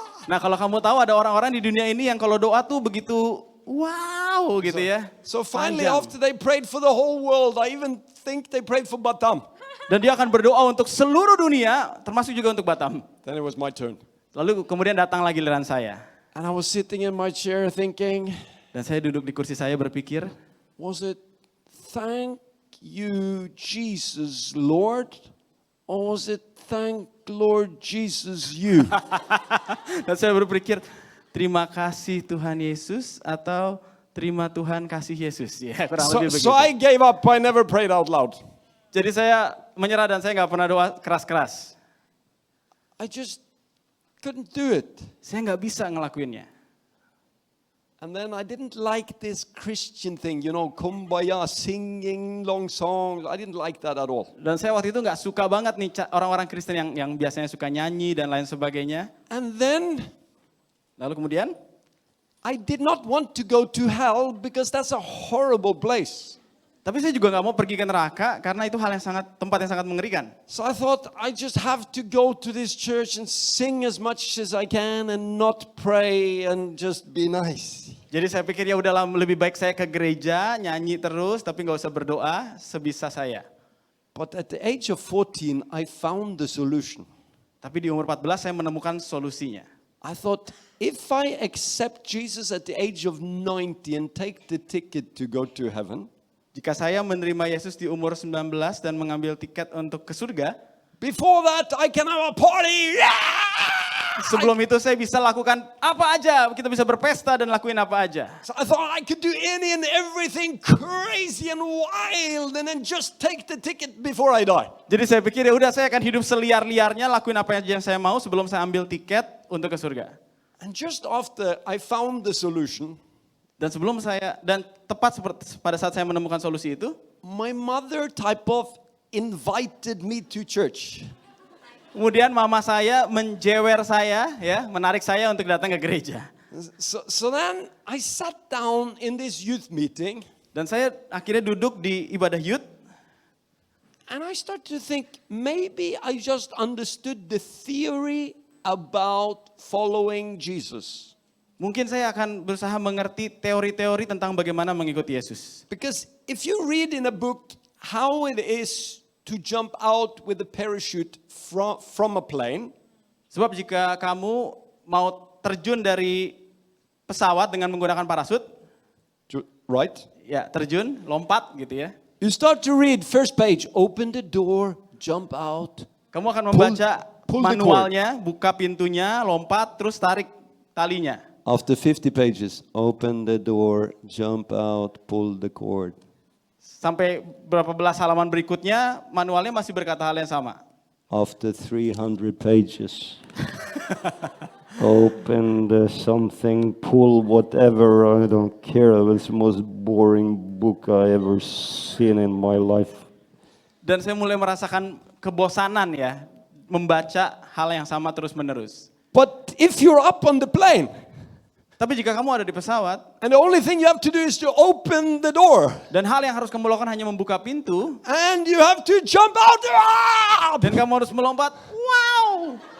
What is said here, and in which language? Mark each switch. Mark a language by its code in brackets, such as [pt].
[id] Nah kalau kamu tahu ada orang-orang di dunia ini yang kalau doa tuh begitu wow gitu ya. [en] So finally after they prayed for the whole world, I even think they prayed for Batam. [id] Dan dia akan berdoa untuk seluruh dunia, termasuk juga untuk Batam. [en] Then it was my turn. [id] Lalu kemudian datang lagi giliran saya. [en] And I was sitting in my chair thinking, [id] dan saya duduk di kursi saya berpikir, [en] was it thank you Jesus Lord, or was it thank Lord Jesus you? [id] Dan saya berpikir, terima kasih Tuhan Yesus atau terima Tuhan kasih Yesus. Ya, kurang lebih begitu. [en] So I gave up, I never prayed out loud. [id] Jadi saya menyerah dan saya nggak pernah doa keras-keras. [en] I just couldn't do it. [id] Saya nggak bisa ngelakuinnya. [en] And then I didn't like this Christian thing, you know, kumbaya, singing long songs. I didn't like that at all. [id] Dan saya waktu itu nggak suka banget nih orang-orang Kristen yang biasanya suka nyanyi dan lain sebagainya. [en] And then, [id] lalu kemudian, [en] I did not want to go to hell because that's a horrible place. [id] Tapi saya juga nggak mau pergi ke neraka karena itu tempat yang sangat mengerikan. [en] So I thought I just have to go to this church and sing as much as I can and not pray and just be nice. [id] Jadi saya pikir ya udahlah lebih baik saya ke gereja nyanyi terus tapi nggak usah berdoa sebisa saya. [en] But at the age of 14 I found the solution. [id] Tapi di umur 14 saya menemukan solusinya. [en] I thought if I accept Jesus at the age of 90 and take the ticket to go to heaven. [id] Jika saya menerima Yesus di umur 19 dan mengambil tiket untuk ke surga, [en] before that I can have a party. [id] sebelum itu saya bisa lakukan apa aja. Kita bisa berpesta dan lakuin apa aja. [en] So I thought I could do any and everything crazy and wild and then just take the ticket before I die. [id] Jadi saya pikir ya udah saya akan hidup seliar-liarnya, lakuin apa aja yang saya mau sebelum saya ambil tiket untuk ke surga. [en] And just after I found the solution, [id] Dan tepat pada saat saya menemukan solusi itu, [en] my mother type of invited me to church. [id] kemudian mama saya menjewer saya, ya, menarik saya untuk datang ke gereja. [en] So then I sat down in this youth meeting [id] Dan saya akhirnya duduk di ibadah youth. [en] and I started to think maybe I just understood the theory about following Jesus. [id] Mungkin saya akan berusaha mengerti teori-teori tentang bagaimana mengikuti Yesus. [en] Because if you read in a book how it is to jump out with a parachute from a plane, [id] Sebab jika kamu mau terjun dari pesawat dengan menggunakan parasut, [en] right? [id] ya terjun, lompat gitu ya. [en] You start to read first page, open the door, jump out. [id] Kamu akan membaca [en] pull the [id] manualnya, buka pintunya, lompat, terus tarik talinya. [en] After 50 pages, open the door, jump out, pull the cord. [id] Sampai berapa belas halaman berikutnya, manualnya masih berkata hal yang sama. [en] After 300 pages, open the something, pull whatever, I don't care. It was the most boring book I ever seen in my life. [id] Dan saya mulai merasakan kebosanan ya, membaca hal yang sama terus-menerus. [en] But if you're up on the plane, [id] Tapi jika kamu ada di pesawat, [en] and the only thing you have to do is to open the door, [id] dan hal yang harus kamu lakukan hanya membuka pintu, [en] and you have to jump out. [id] dan kamu harus melompat, wow!